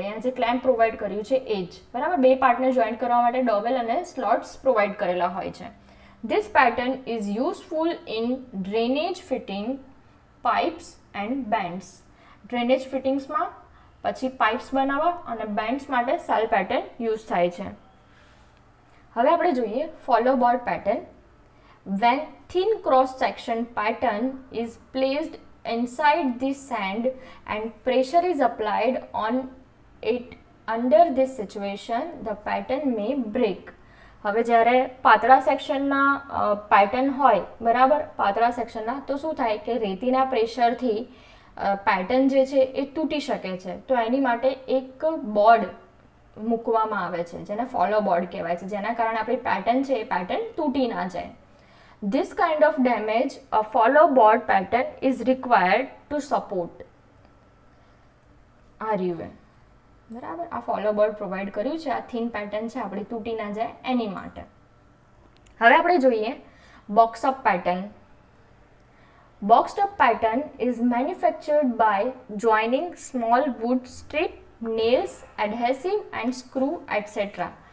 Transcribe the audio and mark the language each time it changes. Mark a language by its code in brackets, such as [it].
[gu] અહીંયા જે clamp provide કર્યું છે એ જ બરાબર. બે પાર્ટને જોઈન્ટ કરવા માટે ડોવેલ અને સ્લોટ્સ પ્રોવાઈડ કરેલા હોય છે. [en] This pattern is useful in drainage fitting, pipes and bends. [gu] Drainage ફિટિંગ્સમાં પછી પાઇપ્સ બનાવવા અને બેન્ડ્સ માટે સેલ પેટર્ન યુઝ થાય છે. હવે આપણે જોઈએ follow board pattern. [en] When thin cross section pattern is placed inside the sand and pressure is applied on it under this situation, the pattern may break. [gu] હવે જ્યારે પાતળા સેક્શનના પેટર્ન હોય બરાબર, પાતળા સેક્શનના, તો શું થાય કે રેતીના પ્રેશરથી પેટર્ન જે છે એ તૂટી શકે છે. તો એની માટે એક બોર્ડ મૂકવામાં આવે છે જેને ફોલો બોર્ડ કહેવાય છે, જેના કારણે આપણી પેટર્ન છે એ પેટર્ન તૂટી ના જાય. [en] This kind of damage, a follow board pattern is required to support. [gu] આ રહ્યું બરાબર, આ ફોલો બોર્ડ પ્રોવાઈડ કર્યું છે, આ થીન પેટર્ન છે આપણી તૂટી ના જાય એની માટે. હવે આપણે જોઈએ box up pattern. [en] Boxed up pattern is manufactured by joining small wood strip, nails, adhesive and screw etc.